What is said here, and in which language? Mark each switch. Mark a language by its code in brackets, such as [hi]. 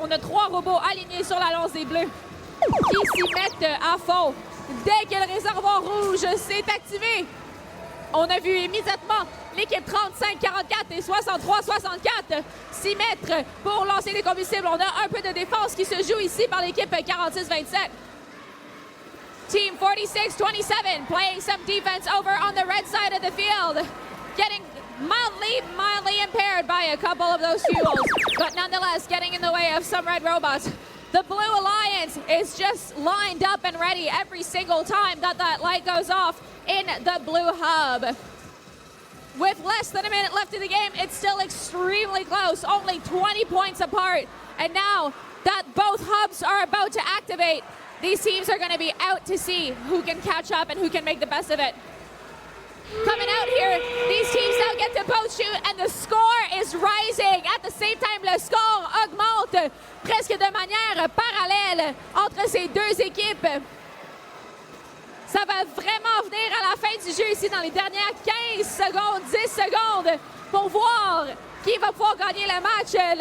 [fr] On a 3 robots alignés sur la lance des Bleus qui s'y mettent à fond. Dès que le réservoir rouge s'est activé, on a vu immédiatement l'équipe 35-44 et 63-64 s'y mettre pour lancer des combustibles. On a un peu de défense qui se joue ici par l'équipe 46-27. [en] Team 46-27 playing some defense over on the red side of the field, getting mildly impaired by a couple of those fuels, but nonetheless getting in the way of some red robots. The Blue Alliance is just lined up and ready every single time that light goes off in the blue hub. With less than a minute left in the game, it's still extremely close, only 20 points apart. And now that both hubs are about to activate, these teams are going to be out to see who can catch up and who can make the best of it. Coming out here, these teams now get to both shoot, and the score is rising. At the same time, [fr] le score augmente presque de manière parallèle entre ces deux équipes. Ça va vraiment venir à la fin du jeu ici dans les dernières 15 secondes, 10 secondes, pour voir qui va pouvoir gagner le match.